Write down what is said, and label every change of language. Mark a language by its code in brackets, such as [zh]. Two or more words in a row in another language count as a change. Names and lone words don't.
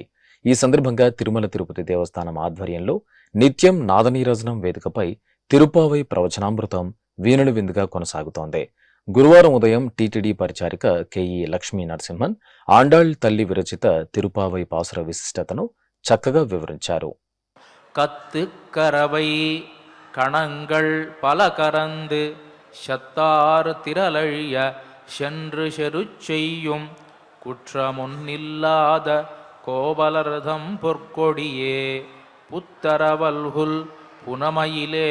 [te] ఈ సందర్భంగా తిరుమల తిరుపతి దేవస్థానం ఆధ్వర్యంలో నిత్యం నాదనీరాజనం వేదికపై తిరుపావై ప్రవచనామృతం వీణుల విందుగా కొనసాగుతోంది. గురువారం ఉదయం టీటీడీ పరిచారిక కెఈ లక్ష్మీ నరసింహన్ ఆండాళ్ తల్లి విరచిత తిరుపావై పాసుర విశిష్టతను చక్కగా వివరించారు. [ta] கத்து கரவை கணங்கள் பல கரந்து சத்தாறு திரளழிய சென்று செருச்செய்யும் குற்றமொன்னில்லாத கோவலர்தம் பொற்கொடியே புத்தரவல்குல் புனமையிலே